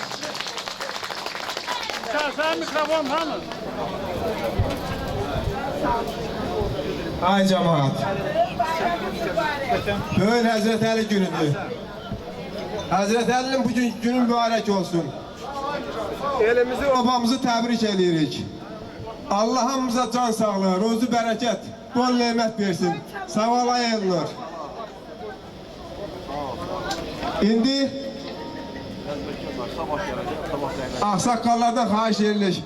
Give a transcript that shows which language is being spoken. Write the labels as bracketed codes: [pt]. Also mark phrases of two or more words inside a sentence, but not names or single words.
[az] Sen mikrofon hanı? Ay cemaat. Böyük Hazreti Ali günüdür. [tr] Hazreti Ali'nin bugün günü mübarek olsun. [az] Elimizi, babamızı təbrik edirik. Allah hamımıza can sağlığı, ruzu bərəkət, bol nemət versin. Sağ olayınlar. İndi ağsaqqallardan xahiş edirik.